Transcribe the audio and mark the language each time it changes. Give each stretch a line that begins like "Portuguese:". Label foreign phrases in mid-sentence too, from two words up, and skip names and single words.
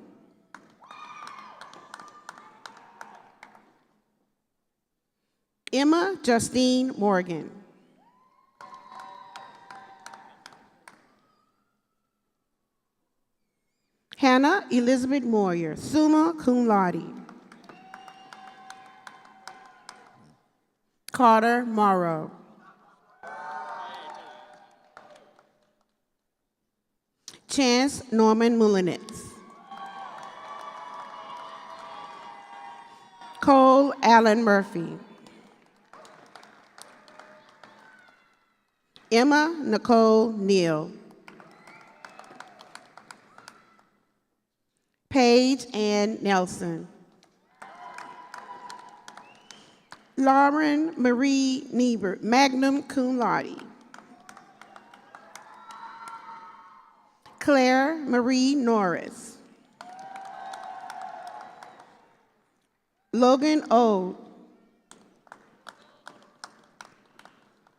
English: Emma Justine Morgan. Hannah Elizabeth Moyer,
Latin: summa cum laude.
English: Carter Morrow. Chance Norman Mullinitz. Cole Allen Murphy. Emma Nicole Neal. Paige Ann Nelson. Lauren Marie Niebuhr,
Latin: magna cum laude.
English: Claire Marie Norris. Logan O.